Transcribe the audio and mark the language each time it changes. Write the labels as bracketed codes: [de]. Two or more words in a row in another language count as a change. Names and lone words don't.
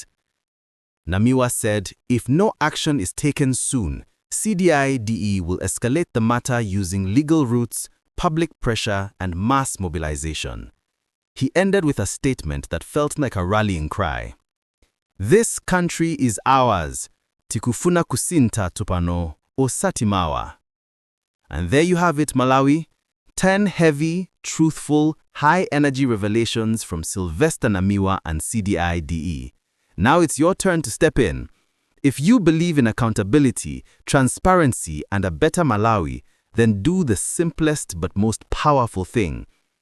[en] Namiwa said, if no action is taken soon, CDEDI will escalate the matter using legal routes, public pressure, and mass mobilization. He ended with a statement that felt like a rallying cry. This country is ours. [ny] Tikufuna kusinta tupano osatimawa. [en] And there you have it, Malawi. 10 heavy, truthful, high-energy revelations from Silvester Namiwa and CDEDI. Now it's your turn to step in. If you believe in accountability, transparency, and a better Malawi, then do the simplest but most powerful thing.